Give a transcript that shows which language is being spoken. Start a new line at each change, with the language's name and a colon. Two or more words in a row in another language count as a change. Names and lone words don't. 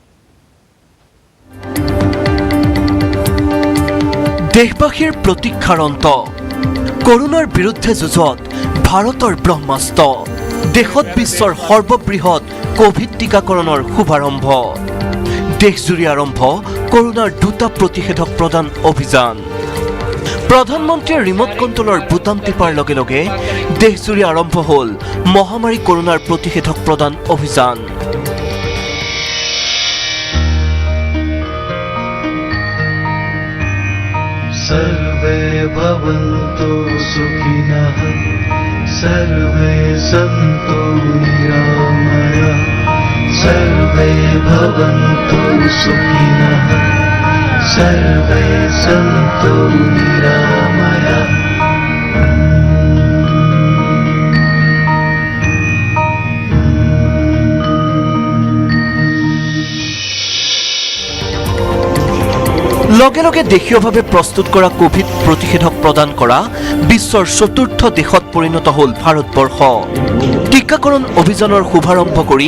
Assamese: দেশবাসীৰ প্ৰতীক্ষাৰ অন্ত কৰোনাৰ বিৰুদ্ধে যুঁজত ভাৰতৰ ব্ৰহ্মাস্ত্ৰ দেশত বিশ্বৰ সৰ্ববৃহৎ কোভিড টিকাকৰণৰ শুভাৰম্ভ দেশজুৰি আৰম্ভ কৰোনাৰ দুটা প্ৰতিষেধক প্ৰদান অভিযান প্ৰধানমন্ত্ৰীৰ ৰিমোট কণ্ট্ৰলৰ বুটাম টিপাৰ লগে লগে দেশজুৰি আৰম্ভ হ'ল মহামাৰী কৰোনাৰ প্ৰতিষেধক প্ৰদান অভিযান
Sanskrit: सर्वे भवन्तु सुखिनः सर्वे सन्तु निरामयाः सर्वे भवन्तु सुखिनः सर्वे सन्तु निरामयाः
Assamese: লগে লগে দেশীয়ভাৱে প্ৰস্তুত কৰা কোভিড প্ৰতিষেধক প্ৰদান কৰা বিশ্বৰ চতুৰ্থ দেশত পৰিণত হ'ল ভাৰতবৰ্ষ টিকাকৰণ অভিযানৰ শুভাৰম্ভ কৰি